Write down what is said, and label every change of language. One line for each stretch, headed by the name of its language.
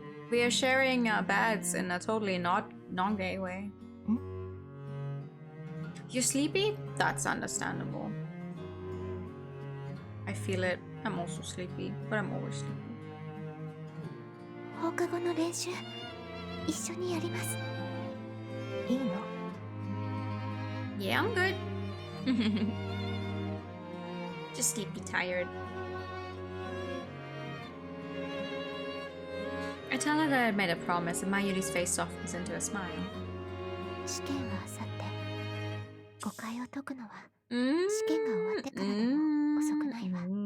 English: We are sharing beds in a totally non-gay way. You're sleepy? That's understandable. I feel it. I'm also sleepy, but I'm always sleepy.
Japanese: 放課後の練習一緒にやります。いいの？
English: Yeah, I'm good. Just sleepy tired. I tell her that I made a promise and Mayuri's face softens into a smile.
Japanese: 試験はあさって誤解を解くのは試験が終わってからでも遅くないわ。